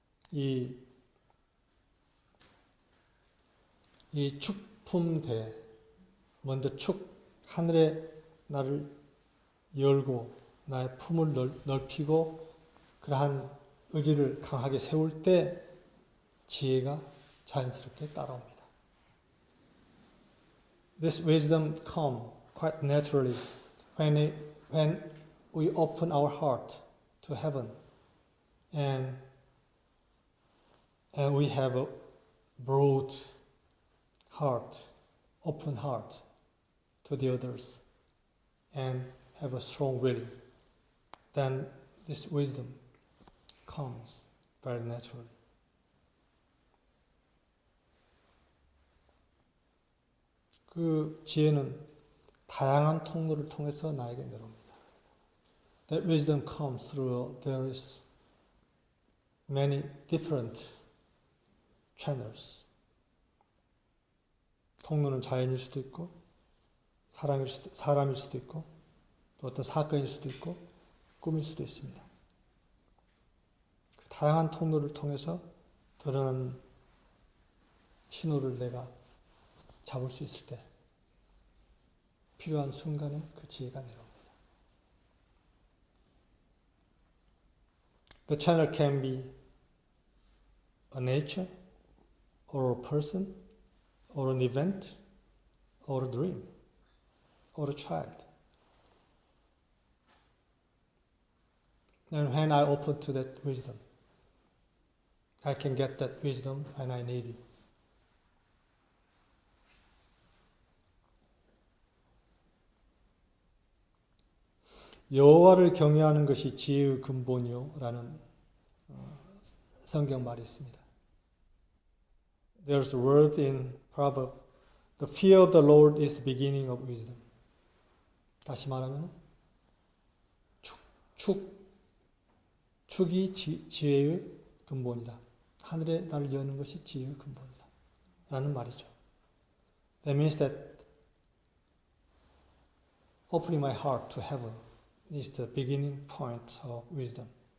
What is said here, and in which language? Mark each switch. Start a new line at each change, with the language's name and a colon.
Korean: 이 축품대, 먼저 하늘에 나를 열고 나의 품을 넓히고 그 그러한 의지를 강하게 세울 때 지혜가 자연스럽게 따라옵니다.
English: This wisdom comes quite naturally when we open our heart to heaven and we have a broad heart, open heart to the others and have a strong will. Then this wisdom comes very naturally.
Korean: 그 지혜는 다양한 통로를 통해서 나에게 내려옵니다.
English: That wisdom comes through various, many different channels.
Korean: 통로는 자연일 수도 있고, 사람일 수도 있고, 또 어떤 사건일 수도 있고, 꿈일 수도 있습니다. 그 다양한 통로를 통해서 드러난 신호를 내가 잡을 수 있을 때 필요한 순간에 그 지혜가 내려옵니다.
English: The channel can be a nature, or a person, or an event, or a dream, or a child. And when I open to that wisdom, I can get that wisdom when I need it.
Korean: 여호와를 경외하는 것이 지혜의 근본이요라는 성경 말이 있습니다.
English: There's a word in Proverbs, the fear of the Lord is the beginning of wisdom.
Korean: 다시 말하면 축이 지혜의 근본이다. 하늘에 나를 여는 것이 지혜의 근본이다. 라는 말이죠.
English: That means that opening my heart to heaven is the beginning point of wisdom.